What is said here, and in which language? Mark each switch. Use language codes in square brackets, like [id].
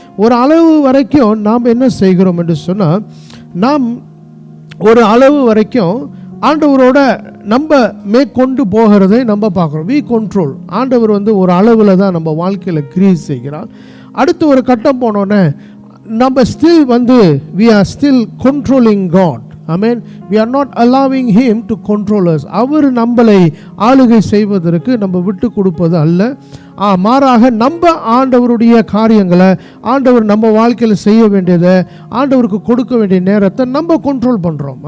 [ta] ஒரு அளவு வரைக்கும் நாம் என்ன செய்கிறோம் என்று சொன்னால், நாம் ஒரு அளவு வரைக்கும் ஆண்டவரோட நம்ம மேற்கொண்டு போகிறதை நம்ம பார்க்குறோம். [en] We control. [ta] ஆண்டவர் ஒரு அளவில் தான் நம்ம வாழ்க்கையில் கிரியேட் செய்கிறார். அடுத்து ஒரு கட்டம் போனோன்னே நம்ம still [en] we are still controlling God. Amen. We are not allowing him to control us. [ta] அவர் நம்மளை ஆளுகை செய்வதற்கு நம்ம விட்டு கொடுப்பது அல்ல. மாறாக நம்ம ஆண்டவருடைய காரியங்களை, ஆண்டவர் நம்ம வாழ்க்கையில் செய்ய வேண்டியதை, ஆண்டவருக்கு கொடுக்க வேண்டிய நேரத்தை நம்ம கண்ட்ரோல் பண்ணுறோம்.